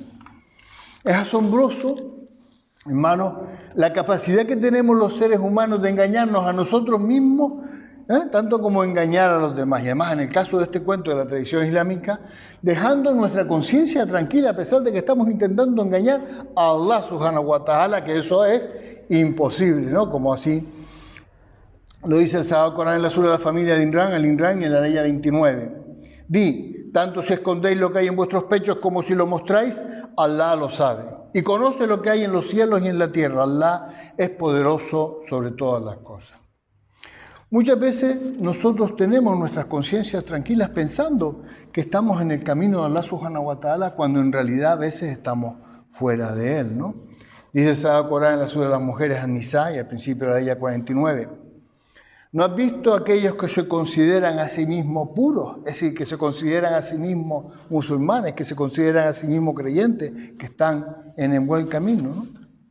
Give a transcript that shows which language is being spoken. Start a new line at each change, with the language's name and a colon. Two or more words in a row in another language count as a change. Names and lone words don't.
Spanish: Es asombroso, hermano, la capacidad que tenemos los seres humanos de engañarnos a nosotros mismos, tanto como engañar a los demás. Y además, en el caso de este cuento de la tradición islámica, dejando nuestra conciencia tranquila a pesar de que estamos intentando engañar a
Arabic: الله سبحانه وتعالى,
Spanish: que eso es imposible, ¿no? Como así lo dice el Sagrado Corán en la sura de la familia de Imran, el Imran, en la ley 29. Di, tanto si escondéis lo que hay en vuestros pechos como si lo mostráis, Allah lo sabe. Y conoce lo que hay en los cielos y en la tierra. Allah es poderoso sobre todas las cosas. Muchas veces nosotros tenemos nuestras conciencias tranquilas pensando que estamos en el camino de
Arabic: الله سبحانه وتعالى,
Spanish: cuando en realidad a veces estamos fuera de él, ¿no? Dice el Sagrado Corán en la sura de las mujeres An-Nisa y al principio de la ley 49. ¿No has visto aquellos que se consideran a sí mismos puros? Es decir, que se consideran a sí mismos musulmanes, que se consideran a sí mismos creyentes, que están en el buen camino, ¿no?